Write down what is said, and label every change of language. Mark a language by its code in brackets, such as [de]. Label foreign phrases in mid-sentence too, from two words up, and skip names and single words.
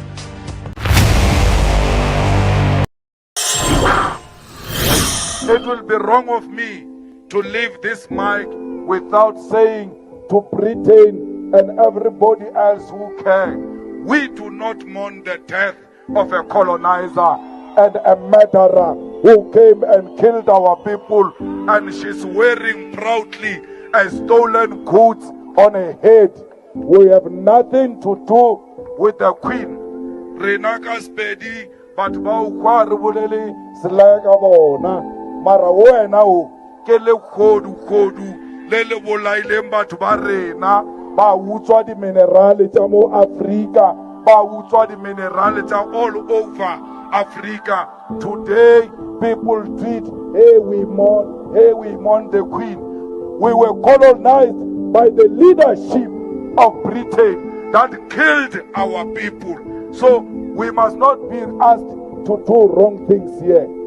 [en] It will be wrong of me to leave this mic without saying to Britain and everybody else who can, we do not mourn the death of a colonizer and a murderer who came and killed our people, and she's wearing proudly a stolen goods on her head. We have nothing to do with the queen. [tn] Renaka spedi but ba ukwa re bolele selaka bona mara wena o ke le khodu le le bolaileng batho ba rena ba utswa di minerale tsa mo Africa, ba utswa di minerale tsa [en] all over Africa. Today people tweet, hey we mourn the queen. We were colonized by the leadership of Britain that killed our people. So we must not be asked to do wrong things here.